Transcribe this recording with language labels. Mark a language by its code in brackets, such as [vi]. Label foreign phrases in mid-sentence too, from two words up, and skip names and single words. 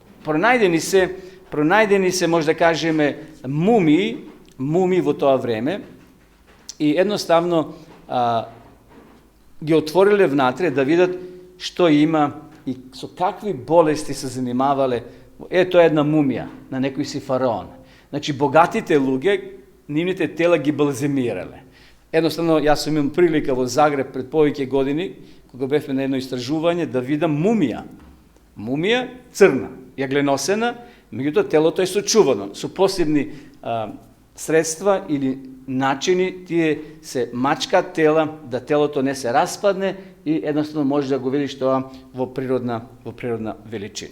[mk] Пронајдени се, може да кажеме, мумии во тоа време и едноставно ги отвориле внатре да видат што има и со какви болести се занимавале. Тоа е една мумија на некој си фараон. Значи, богатите луѓе, нивните тела ги балземирале. [hr] Jednostavno, ja sam imao prilika [mk] во Загреб пред повеќе години, кога бевме на едно истражување, да видам мумија. Мумија црна, јагленосена, меѓутоа телото е сочувано, со посебни средства или начини, тие се мачкаат тела, да телото не се распадне и едноставно може да го видиш тоа во природна величина.